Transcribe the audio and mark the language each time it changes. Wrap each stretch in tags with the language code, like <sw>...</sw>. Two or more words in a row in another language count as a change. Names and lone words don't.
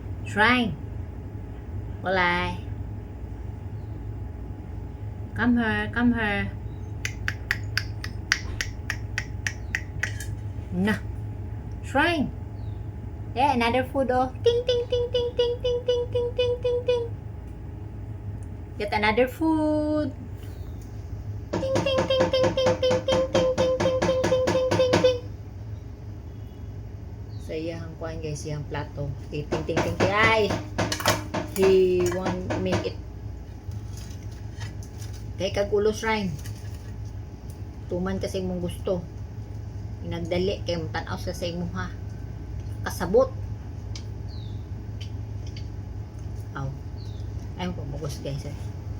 <ceb>Shrine. Walay.</ceb> <en>Come here, come here. Nah. Shrine. Yeah, another food oh. Ting ting ting ting ting ting ting ting ting ting ting. Get another food. Ting ting ting ting ting ting ting ting ting ting ting ting ting ting ting.</en> <ceb>Sa iyang kuan guys, iyang plato. Ting ting ting ting ting.</ceb> <en>Ay. He want make it.</en> <ceb>Kay kagulo Shrine. Tuman kasi mong gusto. Inagdali kay mutanaw sa imo ha. Kasabot. Aw. Ayun po, bugos guys.</ceb>